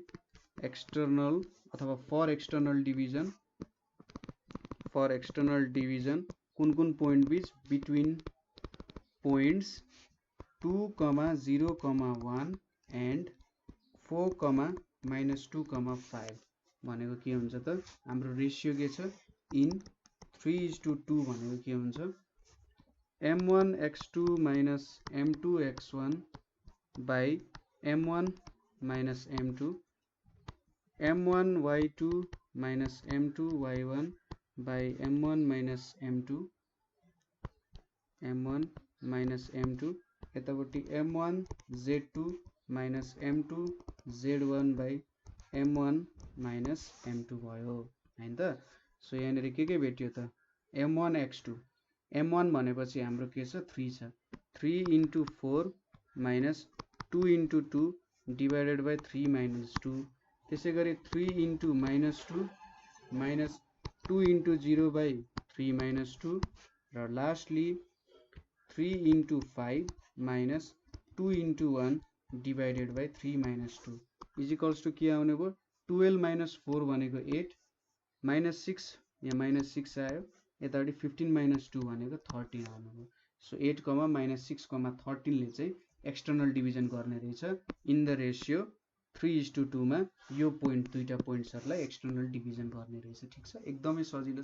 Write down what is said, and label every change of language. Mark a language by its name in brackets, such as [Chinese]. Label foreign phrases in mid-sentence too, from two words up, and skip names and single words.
[Nepali] एक्सटर्नल अथवा [English] for external division [Nepali] कुन पोइन्ट बीच, [English] between points [Nepali] 2, 0, [English] 1 and 4, -2, 5 [Nepali] भनेको के हुन्छ त हाम्रो रेशियो के छ [English] इन 3:2 [Nepali] भनेको के हुन्छ [English] m1 x2 minus m2 x1 by m1 minus m2 m1 y2 minus m2 y1 by m1 minus m2 m1 minus m2 [Nepali] यतापट्टि [English] m1 z2 minus m2 [Nepali] z1 by m1 minus m2 भयो हैन त सो यहाँनेर के भेट्यो त [English] m1 x2 m1 [Nepali] भनेपछि हाम्रो के छ 3 छ [English] 3 into 4 minus 2 [Nepali] into 2 divided by 3 minus 2 त्यसैगरी [English] 3 into minus 2 minus 2 [Nepali] into 0 by 3 minus 2 र [English] lastly 3 into 5 minus 2 into 1 divided by 3 minus 2 is equals to [Nepali] के आउने भयो [English] 12 minus 4 [Nepali] भनेको [English] 8 minus [Nepali] 6 यहाँ [English] minus 6 [Nepali] आयो यतापट्टि [English] 15 minus 2 [Nepali] भनेको 13 आउनु भयो सो [English] 8, minus 6, 13 [Nepali] ले चाहिँ [English] external division [Nepali] गर्ने रहेछ [English] in the ratio 3:2 [Nepali] मा यो पोइन्ट दुईटा पोइन्ट्सहरुलाई [English] external division [Nepali] गर्ने रहेछ ठीक छ एकदमै सजिलो